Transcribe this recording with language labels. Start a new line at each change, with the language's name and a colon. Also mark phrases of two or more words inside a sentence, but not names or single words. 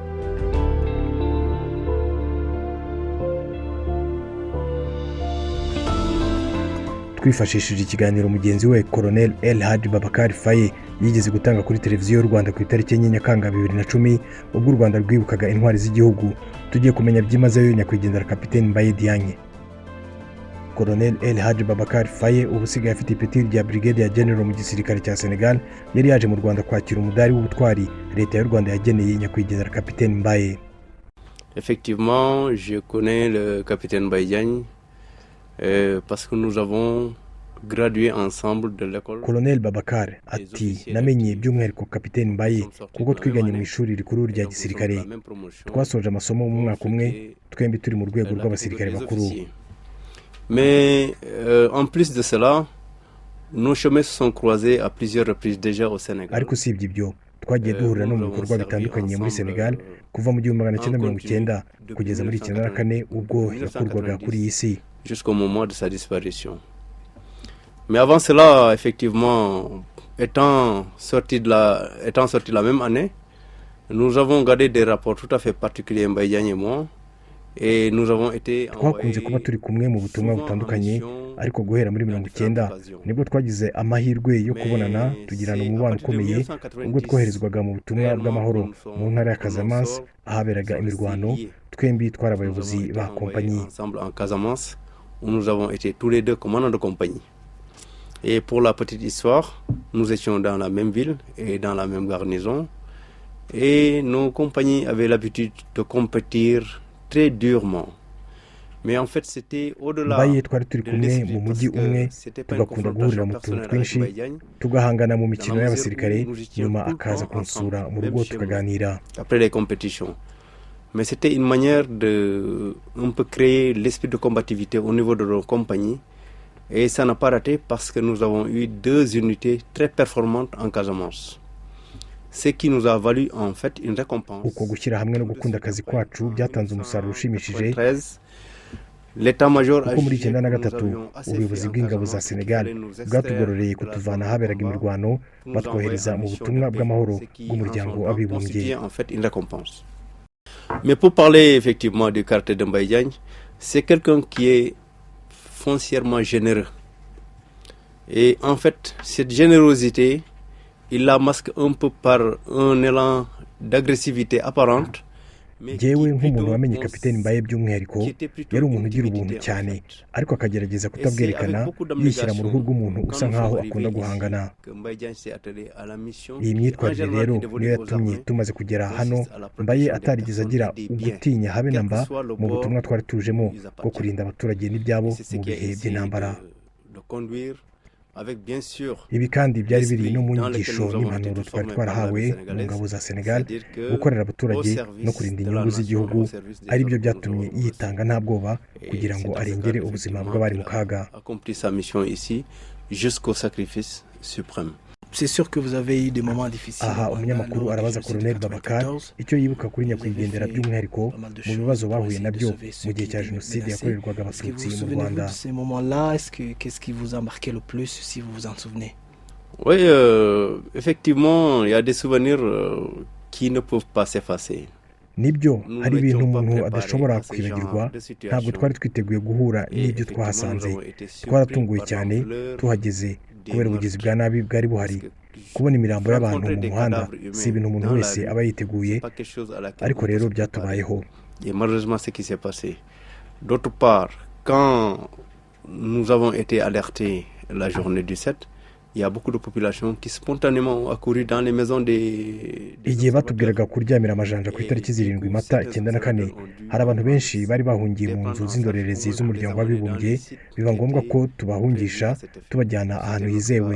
Kinyarwanda: Twifashishije ikiganiro mugenzi we Colonel El Hadji Babakar Faye yigeze gutanga kuri televiziyo y'u Rwanda ku itariki 9 Nyakanga 2010, ubwo u Rwanda rwibukaga intwari z'igihugu, tugiye kumenya byimazeyo nyakwigendera Kapiteni Mbaye Diagne. Colonel El Hadji Babakar Faye ubusigaye afite ipeti rya Brigadier General mu gisirikare cya Senegal, yari yaje mu Rwanda kwakira umudari w'ubutwari leta y'u Rwanda yageneye nyakwigendera Kapiteni Mbaye.
French: Effectivement, je connais le Capitaine Mbaye Diagne parce que nous avons gradué ensemble de l'école.
Kinyarwanda: Colonel Babakar ati namenye by'umwihariko Kapiteni Mbaye kuko twiganye mu ishuri rikuru rya gisirikare, twasoje amasomo mu mwaka umwe, twembi turi mu rwego rw'abasirikare bakuru.
French: Mais en plus de cela, nos chemins se sont croisés à plusieurs reprises déjà au Sénégal.
Kinyarwanda: Ariko si ibyo twagiye duhurira no mu bikorwa bitandukanye muri Senegal kuva mu 1990 kugeza muri 94 ubwo yakurwaga kuri iyi si,
French: jusqu'au moment de sa disparition. Mais avant cela, effectivement, étant sorti la même année, nous avons gardé des rapports tout à fait particuliers, Mbaye Diagne et moi, et nous avons été
Kinyarwanda: twakunze kuba turi kumwe mu butumwa butandukanye, ariko guhera muri 90 nibwo twagize amahirwe yo kubonana, tugirana umubano ukomeye ubwo twoherezwaga mu butumwa bw'amahoro mu ntara ya Casamance ahaberaga imirwano. Twembi twari abayobozi ba kompanyi.
French: Ensemble en Casamance, où nous avons été tous les deux commandants de compagnie. Et pour la petite histoire, nous étions dans la même ville et dans la même garnison, et nos compagnies avaient l'habitude de compétir très durement. Mais en fait, c'était au-delà de l'esprit, parce que c'était pas une confrontation personnelle avec Mbaye Diagne.
Kinyarwanda: Tugahangana mu mikino y'abasirikare, nyuma akaza kunsura mu rugo tukaganira
French: après les compétitions. Mais c'était une manière de un peu créer l'esprit de combativité au niveau de nos compagnies, et ça n'a pas raté parce que nous avons eu 2 unités très performantes en Casamance. ce qui nous a valu en fait une récompense.
Kinyarwanda: uko gushyira hamwe no gukunda akazi kwacu byatanze umusaruro ushimishije
French: L'état-major
Kinyarwanda: kuko muri 1993 ubuyobozi bw'ingabo za Senegal bwatugororeye kutuvana ahaberaga imirwano batwohereza mu butumwa bw'amahoro bw'umuryango w'abibumbye.
French: Mais pour parler effectivement du caractère de Mbaye Diagne, c'est quelqu'un qui est foncièrement généreux. Et en fait, cette générosité, il la masque un peu par un élan d'agressivité apparente.
Kinyarwanda: Jewe nk'umuntu wamenye Kapiteni Mbaye by'umwihariko yari umuntu ugira ubuntu cyane ariko akagerageza kutabwerekana yishyira mu ruhu rw'umuntu usa nkaho akunda guhangana. Iyi myitwarire rero niyo yatumye tumaze kugera hano Mbaye atarigeze agira ugutinya habe na mba mu butumwa twari tujemo bwo kurinda abaturage n'ibyabo mu bihe by'intambara. Ibi kandi byari biri no mu nyigisho n'impanuro twari twarahawe mu ngabo za Senegal gukorera abaturage no kurinda inyungu z'igihugu ari byo byatumye yitanga nta bwoba kugira ngo arengere ubuzima bw'abari mu kaga.
French: C'est sûr que vous avez eu des moments difficiles.
Kinyarwanda: Aha umunyamakuru arabaza Colonel Babakar icyo yibuka kuri nyakwigendera by'umwihariko mu bibazo bahuye nabyo mu gihe cya jenoside yakorerwaga abatutsi mu Rwanda.
French: Ces moments-là, qu'est-ce qui vous a marqué le plus si vous vous en souvenez? Oui, effectivement, il y a des souvenirs qui ne peuvent pas s'effacer.
Kinyarwanda: Nibyo hari ibintu umuntu adashobora kwibagirwa. Ntabwo twari twiteguye guhura n'ibyo twahasanze. Twaratunguwe cyane tuhageze kubera ubugizi bwa nabi bwari buhari. Kubona imirambo y'abantu mu muhanda si ibintu umuntu wese aba yiteguye, ariko rero byatubayeho.
French: Et malheureusement ce qui s'est passé. D'autre part, quand nous avons été alertés la journée du 7, il y a beaucoup de populations qui spontanément ont accouru dans les maisons des
Kinyarwanda: igihe batubwiraga kuryamira amajanja ku itariki 7 Mata 94 hari abantu benshi bari bahungiye mu nzu z'indorerezi z'umuryango w'abibumbye biba ngombwa ko tubahungisha tubajyana ahantu hizewe.